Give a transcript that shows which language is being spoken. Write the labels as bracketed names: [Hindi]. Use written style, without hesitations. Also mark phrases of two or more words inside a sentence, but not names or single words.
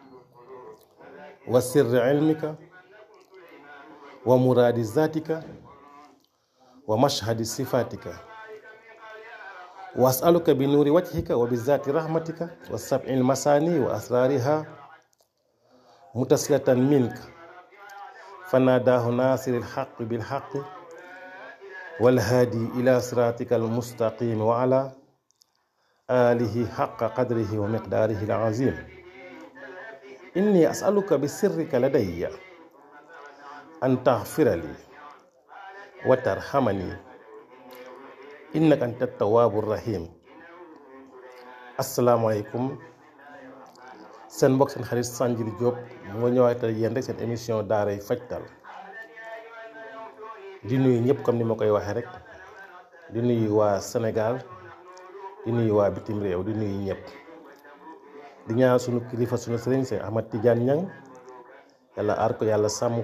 [Arabic] وسر علمك ومراد ذاتك ومشهد صفاتك وأسألك بنور وجهك وبذات رحمتك والسبع المساني وأسرارها متسلة منك فناداه ناصر الحق بالحق والهادي إلى صراطك المستقيم وعلى آله حق قدره ومقداره العظيم. إني أسألك بسرك لدي أن تغفر لي وترحمني إنك أنت التواب الرحيم. السلام عليكم. [Wolof] seen mbokk seen xarit Sanjiri Diop moo ñëwaat ak yéen rek seen émission daaray fajtal di nuyu ñëpp comme ni ma koy waxee rek di nuyu waa Sénégal di nuyu waa bitim réew di nuyu ñëpp di ñaan sunu kilifa sunu sëriñ Sëñ Ahmad Tidiane Niang yàlla aar ko yàlla sàmm